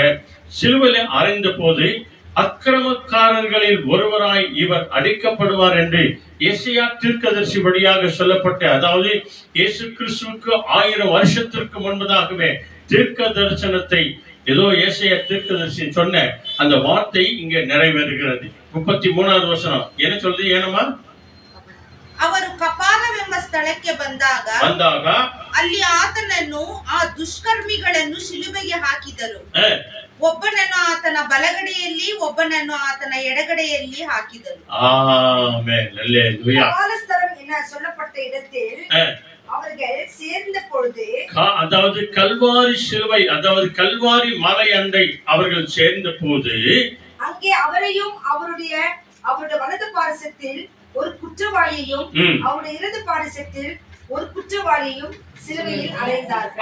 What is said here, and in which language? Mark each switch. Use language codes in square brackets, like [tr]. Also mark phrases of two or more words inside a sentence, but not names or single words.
[ta] சிலுவையிலே அறிந்த போது அக்கிரமக்காரர்களில் ஒருவராய் இவர் அடிக்கப்படுவார் என்று எசையா தீர்க்கதரிசி வழியாக சொல்லப்பட்ட, அதாவது இயேசு கிறிஸ்துவுக்கு 1000 வருஷத்திற்கு முன்பதாகவே தீர்க்க தரிசனத்தை ஏதோ ஏசாயா தீர்க்கதரிசி சொன்ன அந்த வார்த்தை இங்க நிறைவேறுகிறது. 33வது வசனம் என்ன சொல்லுது? [kn] ಏನಮ್ಮ? ಅವರು ಕಪಾಲವೆಂಬ ಸ್ಥಳಕ್ಕೆ ಬಂದಾಗ ಅಲ್ಲಿ ಆತನನ್ನು ಆ ದುಷ್ಕರ್ಮಿಗಳನ್ನು ಶಿಲುಬೆಗೆ ಹಾಕಿದರು. ಒಬ್ಬನನ್ನು ಆತನ ಬಲಗಡೆಯಲ್ಲಿ, ಒಬ್ಬನನ್ನು ಆತನ ಎಡಗಡೆಯಲ್ಲಿ ಹಾಕಿದರು. [ta] ஆமென். அல்லேலூயா. கபாலஸ்தலம் என சொல்லப்பட்ட இடத்தில் அவர்கள் சேர்ந்த பொழுது, அதாவது கல்வாரி சிலுவை, அதாவது கல்வாரி மலை அண்டை அவர்கள் சேர்ந்த போது, அங்கே அவரையும் அவருடைய வலது பாரிசத்தில் ஒரு குற்றவாளியையும் அவருடைய இடது பாரிசத்தில் ஒரு குற்றவாளியையும் சிலுவையில் அறைந்தார்கள்.